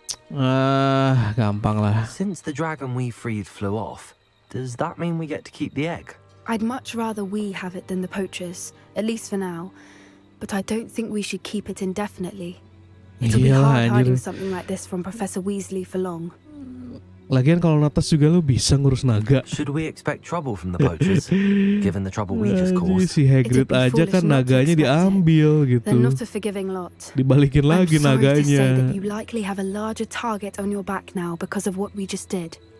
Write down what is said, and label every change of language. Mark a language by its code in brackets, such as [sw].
[id] Gampang lah. [en] Since the dragon we freed flew off, does that mean we get to keep the egg? I'd much rather we have it than the poachers, at least for now. But I don't think we should keep it indefinitely. It'll be hard hiding something like this from Professor Weasley for long. [id] Lagian kalau Natas juga lu bisa ngurus naga. [en] Should we expect trouble from the poachers, given the trouble we just caused? [id] Si Hagrid aja kan naganya diambil gitu. [en] They're not a forgiving lot. [id] Dibalikin lagi naganya. [en] I'm sorry to say that you likely have a larger target on your back now because of what we just did.